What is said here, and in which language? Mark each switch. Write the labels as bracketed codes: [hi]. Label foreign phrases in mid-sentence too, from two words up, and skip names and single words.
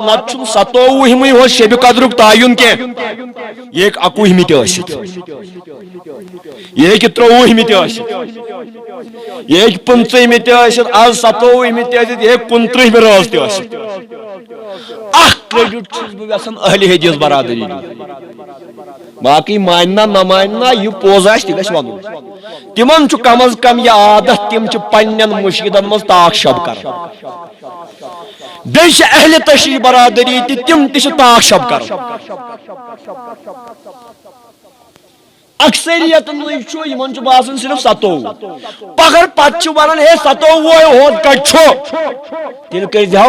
[ks] نتہٕ چھُنہٕ 27مٕے یوت شیبہِ قدرُک تعیُن کینٛہہ یہِ ہیٚکہِ 21مہِ تہِ ٲسِتھ یہِ ہیٚکہِ 23مہِ تہِ ٲسِتھ یہِ ہیٚکہِ 15مہِ تہِ ٲسِتھ آز 27مہِ تہِ ٲسِتھ یہِ ہیٚکہِ 29مہِ رٲژ تہِ ٲسِتھ اکھ کریڈٹ چھُس بہٕ یژھان اہلِ حدیث برادری باقی ماننا نہ ماننا یہ پوز آسہِ تہِ گژھِ ونُن تِمن چھُ کم از کم یہِ عادت تِم چھِ پننٮ۪ن مُشکِدن منٛز تاک شب کران بیٚیہِ چھِ اہلِ تشریح برادری تہِ تِم تہِ چھِ تاک شب کران اکثریتن چھُ یِمن چھُ باسان صرف 27 پگر پتہٕ چھِ ونان ہے 27 ہوت کتہِ چھُ تیٚلہِ کٔرۍزِہو